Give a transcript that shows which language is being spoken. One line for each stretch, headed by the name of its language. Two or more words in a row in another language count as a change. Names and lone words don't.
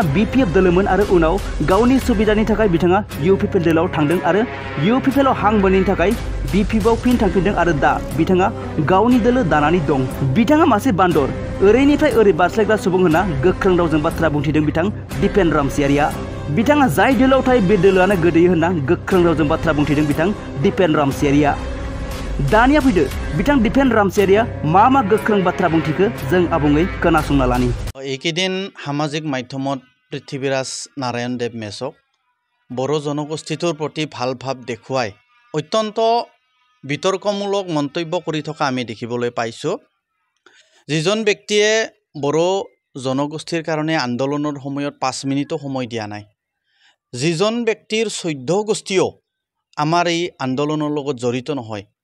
Bodo: बिपिएफ दोलोमोन आरो उनाव गावनि सुबिदानि थाखाय बिथाङा इउपिपिएल दोलोआव थांदों आरो इउपिपिएलआव हां बोनायनि थाखाय बिपिएफआव फिन थांफिनदों आरो दा बिथाङा गावनि दोलो दानानै दं बिथाङा मासे बान्दर ओरैनिफ्राय ओरै बारस्लायग्रा सुबुं होनना गोख्रों रावजों बाथ्रा बुंथिदों बिथां दीपेन रामसियारिया बिथाङा जाय दोलोआव थायो बे दोलोआनो गोदोयो होनना गोख्रों रावजों बाथ्रा बुंथिदों बिथां दीपेन रामसियारिया दानिया फैदो बिथां दीपेन रामसियारिया मा गोख्रों बाथ्रा बुंथिखो जों आबुङै खोनासंना लानि
Assamese: একেদিন সামাজিক মাধ্যমত पृथ्वीराज नारायण देब मेथ्सक बर' জনগোষ্ঠীটোৰ প্ৰতি ভাল ভাৱ দেখুৱাই অত্যন্ত বিতৰ্কমূলক মন্তব্য কৰি থকা আমি দেখিবলৈ পাইছোঁ যিজন ব্যক্তিয়ে বড় জনগোষ্ঠীৰ কাৰণে আন্দোলনৰ সময়ত 5 মিনিটো সময় দিয়া নাই যিজন ব্যক্তিৰ 14 গোষ্ঠীও আমাৰ এই আন্দোলনৰ লগত জড়িত নহয়